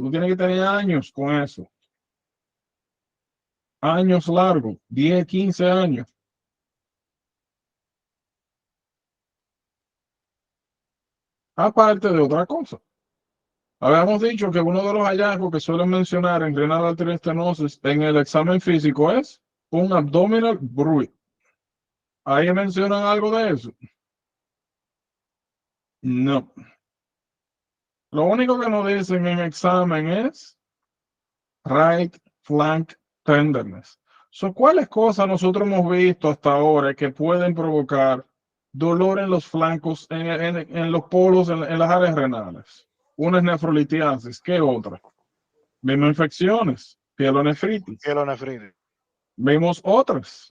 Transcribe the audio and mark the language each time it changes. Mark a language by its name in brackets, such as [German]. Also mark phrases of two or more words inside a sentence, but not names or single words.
[Spanish] Tú tienes que tener años con eso. Años largos, 10, 15 años. Aparte de otra cosa. Habíamos dicho que uno de los hallazgos que suelen mencionar en [English] renal artery stenosis [Spanish] en el examen físico es un [English] abdominal bruit. [Spanish] ¿Ahí mencionan algo de eso? No. Lo único que nos dicen en examen es [English] right flank tenderness. [Spanish] ¿Cuáles cosas nosotros hemos visto hasta ahora que pueden provocar dolor en los flancos, en los polos, en las áreas renales? Una es nefrolitiasis. ¿Qué otra? Vimos infecciones, pielonefritis. Pielonefritis. Vimos otras.